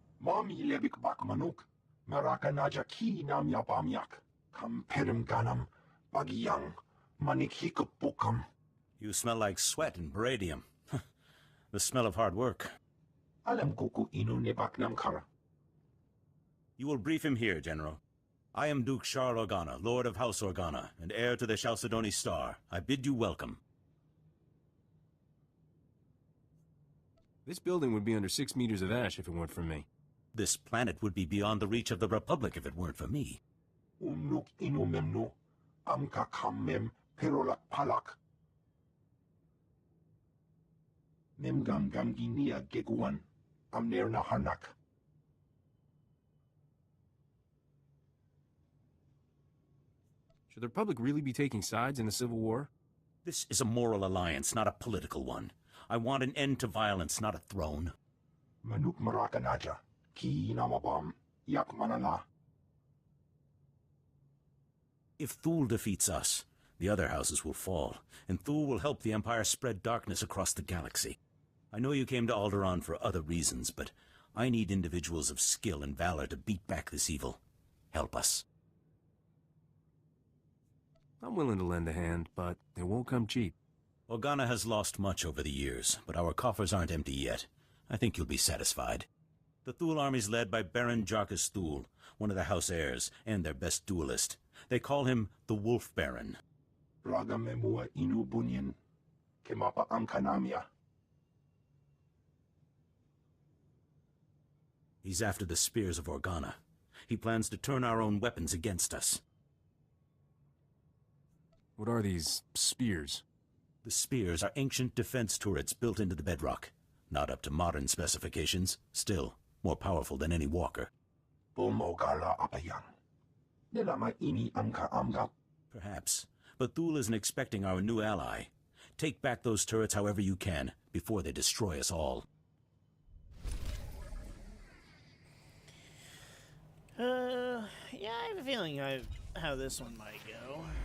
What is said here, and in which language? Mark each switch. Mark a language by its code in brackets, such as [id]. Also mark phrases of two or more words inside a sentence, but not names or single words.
[en] Bami lebik bak manuk. Maraka naja ki nam ya bamyak. Kam perim ganam. Bagiyang. Manik hikapukam. You smell like sweat and baradium. The smell of hard work. Alam kuku inu nebak nam kara. You will brief him here, General. I am Duke Shar Organa, Lord of House Organa, and heir to the Chalcedony Star. I bid you welcome. This building would be under 6 meters of ash if it weren't for me. This planet would be beyond the reach of the Republic if it weren't for me. Unuk inu memnu. Amka kammem perolak palak. Memgam gamginia geguan. Amner nahanak. Should the Republic really be taking sides in the Civil War? This is a moral alliance, not a political one. I want an end to violence, not a throne. Manuk marakanaja. Ki namabam. Yak manala. If Thule defeats us, the other houses will fall, and Thule will help the Empire spread darkness across the galaxy. I know you came to Alderaan for other reasons, but I need individuals of skill and valor to beat back this evil. Help us. I'm willing to lend a hand, but it won't come cheap. Organa has lost much over the years, but our coffers aren't empty yet. I think you'll be satisfied. The Thule army's led by Baron Jarkus Thule, one of the House heirs, and their best duelist. They call him the Wolf Baron. Raga memua inu bunyan. Kemapa amkanamia. He's after the spears of Organa. He plans to turn our own weapons against us. What are these spears? The spears are ancient defense turrets built into the bedrock. Not up to modern specifications, still more powerful than any walker. Bomogala apayang. Nilama ini amka amga. Perhaps, but Thule isn't expecting our new ally. Take back those turrets however you can, before they destroy us all. Yeah, I have a feeling how this one might go.